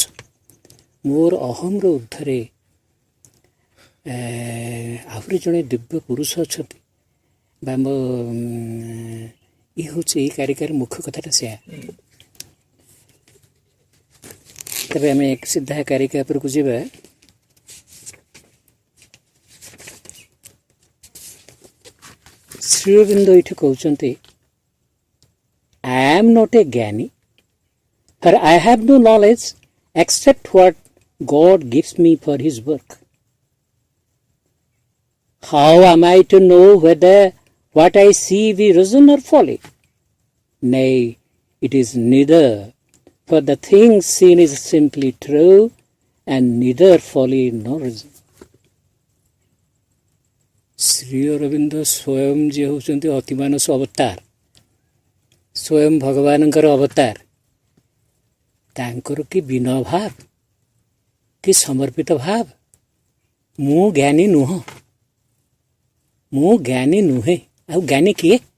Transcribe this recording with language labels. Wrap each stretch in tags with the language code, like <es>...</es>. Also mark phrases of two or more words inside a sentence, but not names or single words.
<or>ମୋର ଅହମର ଉର୍ଦ୍ଧ୍ୱରେ ଆହୁରି ଜଣେ ଦିବ୍ୟ ପୁରୁଷ ଅଛନ୍ତି ବା ମୋ ଇଏ ହେଉଛି ଏଇ କାରିକାର ମୁଖ୍ୟ କଥାଟା ସେୟା। ତେବେ ଆମେ ସିଧା କାରିକା ଉପରକୁ ଯିବା। ଶ୍ରୀ ଅରବିନ୍ଦ ଏଇଠି କହୁଛନ୍ତି,</or> <en>I am not a ଜ୍ଞାନୀ, for I have no knowledge except what God gives me for his work. How am I to know whether what I see be reason or folly? Nay, it is neither, for the thing seen is simply true, and neither folly nor reason.</en> <or>ଶ୍ରୀ ଅରବିନ୍ଦ ସ୍ୱୟଂ ଯିଏ ହେଉଛନ୍ତି ଅତିମାନସ ଅବତାର, ସ୍ୱୟଂ ଭଗବାନଙ୍କର ଅବତାର, ତାଙ୍କର କି ବିନୟ ଭାବ, କି ସମର୍ପିତ ଭାବ। ମୁଁ ଜ୍ଞାନୀ ନୁହଁ, ମୁଁ ଜ୍ଞାନୀ ନୁହେଁ, ଆଉ ଜ୍ଞାନୀ କିଏ?</or>